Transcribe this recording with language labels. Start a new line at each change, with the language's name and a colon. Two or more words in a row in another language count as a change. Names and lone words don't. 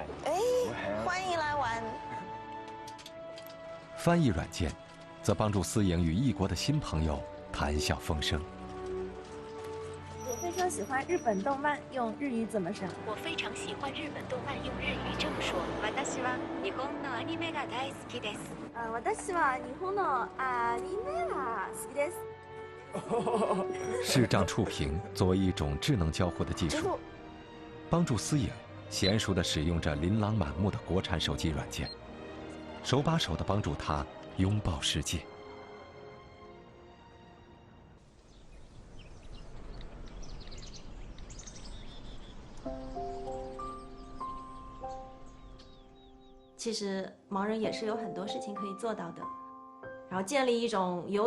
Chinese: 哎，欢迎来玩。翻译软件则帮助思颖与异国的新朋友谈笑风生。也非常喜欢日本动漫，用日语怎么说？我非常喜欢日本动漫，用日语这么说。
Japanese: 私は日本のアニメが大好きです。私は日本のアニメが好きです。
Chinese: 视障触屏作为一种智能交互的技术，帮助思颖娴熟地使用着琳琅满目的国产手机软件，手把手地帮助她拥抱世界。其实盲人也是有很多事情可以做到的，然后建立一种有